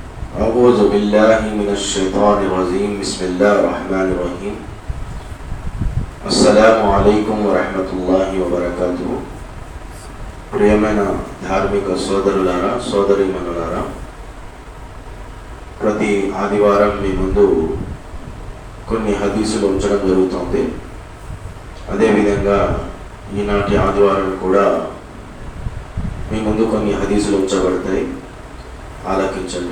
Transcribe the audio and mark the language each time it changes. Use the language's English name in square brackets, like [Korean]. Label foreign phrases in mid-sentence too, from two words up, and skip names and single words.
[Arabic] أعوذ بالله من الشيطان الرجيم بسم الله الرحمن الرحيم السلام عليكم ورحمة الله وبركاته [Telugu] ప్రియమైన ధార్మిక సోదరులారా సోదరీమణులారా, ప్రతి ఆదివారం మీ ముందు కొన్ని హదీసులు ఉంచడం జరుగుతుంది. అదేవిధంగా ఈనాటి ఆదివారం కూడా మీ ముందు కొన్ని హదీసులు ఉంచబడతాయి, ఆలకించండి.